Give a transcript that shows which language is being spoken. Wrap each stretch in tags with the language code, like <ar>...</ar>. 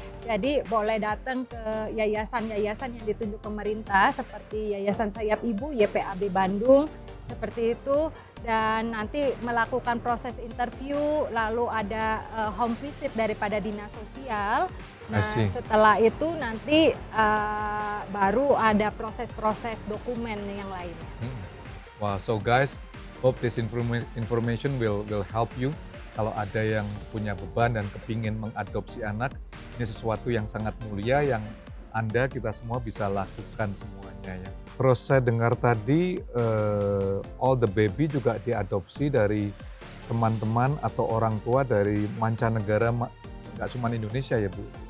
<id>Jadi boleh datang ke yayasan-yayasan yang ditunjuk pemerintah seperti Yayasan Sayap Ibu, YPAB Bandung, seperti itu. Dan nanti melakukan proses interview, lalu ada home visit daripada dinas sosial. Nah setelah itu nanti baru ada proses-proses dokumen yang lainnya.</id> <en>Wow, so guys, hope this information will help you.</en> <id>Kalau ada yang punya beban dan kepingin mengadopsi anak, ini sesuatu yang sangat mulia yang Anda, kita semua bisa lakukan semuanya ya. Terus saya dengar tadi</id> <en>all the baby</en> <id>juga diadopsi dari teman-teman atau orang tua dari mancanegara, nggak cuma Indonesia ya Bu?</id>